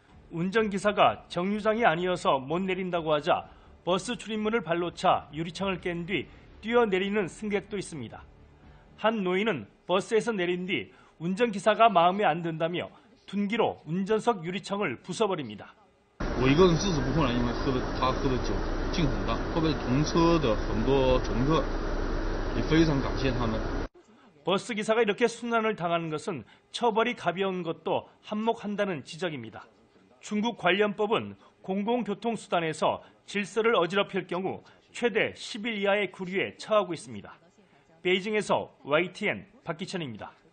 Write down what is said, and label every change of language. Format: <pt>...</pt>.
<ko>운전기사가 정류장이 아니어서 못 내린다고 하자 버스 출입문을 발로 차 유리창을 깬 뒤 뛰어내리는 승객도 있습니다. 한 노인은 버스에서 내린 뒤 운전기사가 마음에 안 든다며 둔기로 운전석 유리창을 부숴버립니다.</ko> <zh>我一个人制止不困难，因为他喝的酒劲很大，后面同车的很多乘客也非常感谢他们。</zh> <ko>버스 기사가 이렇게 순환을 당하는 것은 처벌이 가벼운 것도 한몫한다는 지적입니다. 중국 관련법은 공공교통수단에서 질서를 어지럽힐 경우 최대 10일 이하의 구류에 처하고 있습니다. 베이징에서 YTN 박기천입니다.</ko>